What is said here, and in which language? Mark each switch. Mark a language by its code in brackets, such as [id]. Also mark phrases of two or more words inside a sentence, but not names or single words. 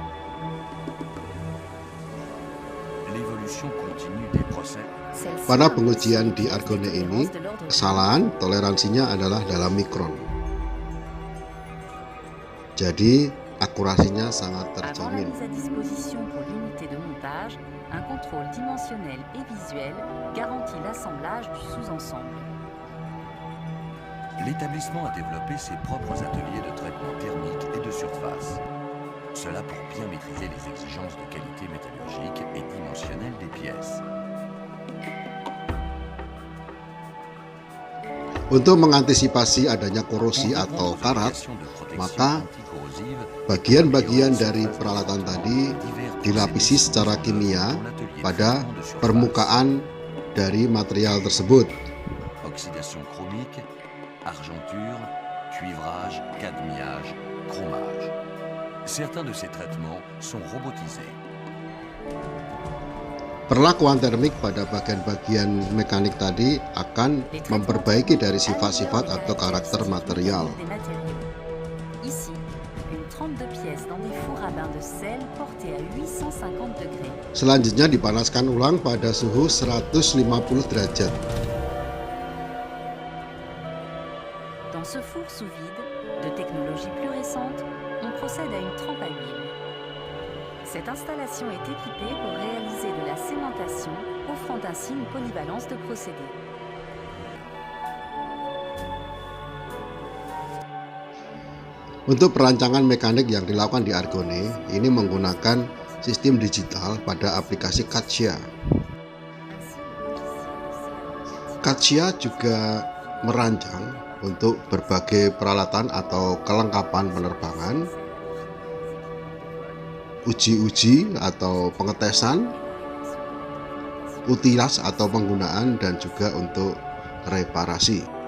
[id] Pada pengujian di Argonne ini, kesalahan toleransinya adalah dalam mikron. Jadi, akurasinya sangat terjamin. [fr] L'établissement a développé ses propres ateliers de traitement thermique et de surface. Cela pour bien maîtriser les exigences de qualité métallurgique et dimensionnelle des pièces. [id] Untuk mengantisipasi adanya korosi atau karat, maka bagian-bagian dari peralatan tadi dilapisi secara kimia pada permukaan dari material tersebut. [fr] Oxydation chromique, argenture, cuivrage, cadmiage, chromage. Certains de ces traitements sont robotisés. [id] Perlakuan termik pada bagian-bagian mekanik tadi akan memperbaiki dari sifat-sifat atau karakter material. Selanjutnya dipanaskan ulang pada suhu 150 derajat. [fr] Dans ce four sous vide, de technologie plus récente, on procède à une trempe à huile. Cette installation est équipée pour réaliser de la cémentation, offrant ainsi une polyvalence de procédés. [id] Untuk perancangan mekanik yang dilakukan di Argonne, ini menggunakan sistem digital pada aplikasi CATIA. CATIA juga merancang untuk berbagai peralatan atau kelengkapan penerbangan, uji-uji atau pengetesan, utilas atau penggunaan, dan juga untuk reparasi.